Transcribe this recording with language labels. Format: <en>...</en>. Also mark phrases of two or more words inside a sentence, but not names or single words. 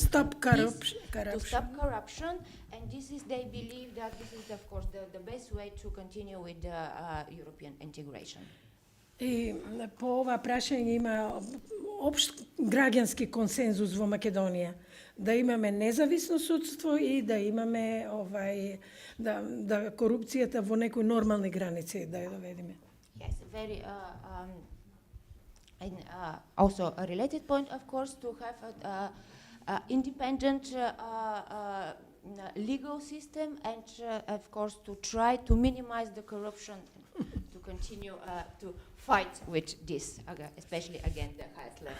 <en>Stop peace, corruption. to stop corruption, and this is, they believe that this is, of course, the best way to continue with the European integration.</en> <mk>И по ова прашање има општ граѓански консензус во Македонија, да имаме независно судство и да имаме да корупцијата во некои нормални граници да ја доведеме.</mk> <en>Yes, very and also a related point, of course, to have a independent legal system, and of course to try to minimize the corruption, to continue to fight with this, especially against the highest level.</en>